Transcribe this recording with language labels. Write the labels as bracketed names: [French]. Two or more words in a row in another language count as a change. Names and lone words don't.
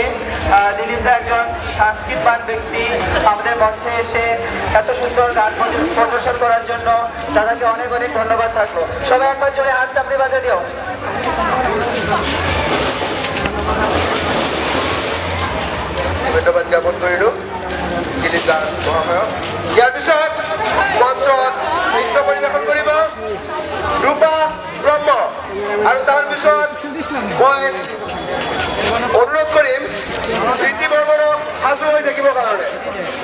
[Bangla] দিলীপদা একজন সংস্কৃতবান ব্যক্তি, আমাদের মঞ্চে এসে এত সুন্দর গান প্রদর্শন করার জন্য তাদেরকে অনেক অনেক ধন্যবাদ থাকলো। সবাই একবার জোরে হাত চাপড়ে বাজিয়ে দিও। [Assamese] ধন্যবাদ জ্ঞাপন করিল দিলীপ মহাশয়ক। ইয়াৰ পিছত মঞ্চত নৃত্য পৰিৱেশন কৰিব ৰূপা ব্ৰহ্ম, আৰু তাৰ পিছত মই অনুৰোধ কৰিম স্মৃতি বৰ্মনক সাজু হৈ থাকিবৰ কাৰণে।